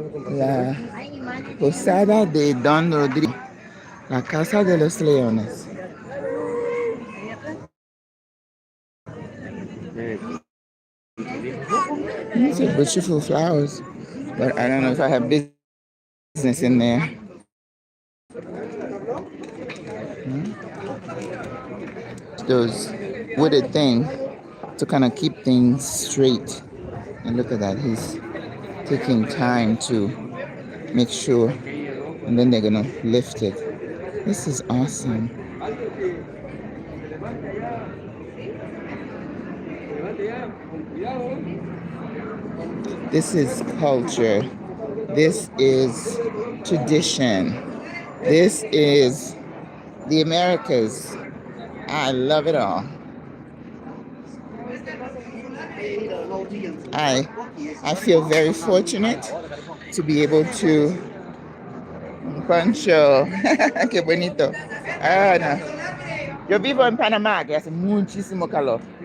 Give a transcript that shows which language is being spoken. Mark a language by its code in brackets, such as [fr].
[es] La posada de Don Rodrigo, la casa de los leones. [en] These are beautiful flowers, but I don't know if I have business in there. Those wooded thing to kind of keep things straight. And look at that, he's taking time to make sure, and then they're gonna lift it. This is awesome. This is culture. This is tradition. This is the Americas. I love it all. I feel very fortunate to be able to Pancho. [es] Qué bonito. Ah, no. Yo vivo en Panamá, que hace muchísimo calor.